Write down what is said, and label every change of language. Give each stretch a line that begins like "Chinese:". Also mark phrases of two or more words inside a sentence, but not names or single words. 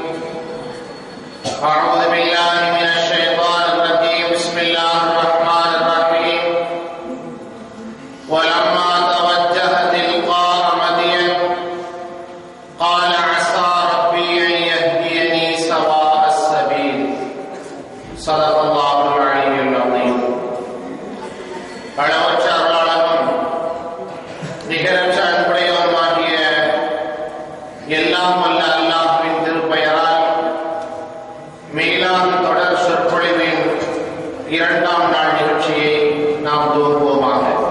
Arabic: أعوذ بالله من الشيطان الرجيم بسم الله الرحمن الرحيم ولما توجه تلقاء مدين قال عسى ربي أن يهديني سواء السبيل صدق الله العلي العظيم.
Tamil: அளவற்ற அருளாளனும் நிகரற்ற அன்புடையவனுமாகிய எல்லாம் வல்ல அல்லாஹ்வின் திருப்பெயரால் மீலாத் தொடர் சொற்பொழிவின் 2ஆம் நாள் நிகழ்ச்சியை நாம் துவங்குவோமாக.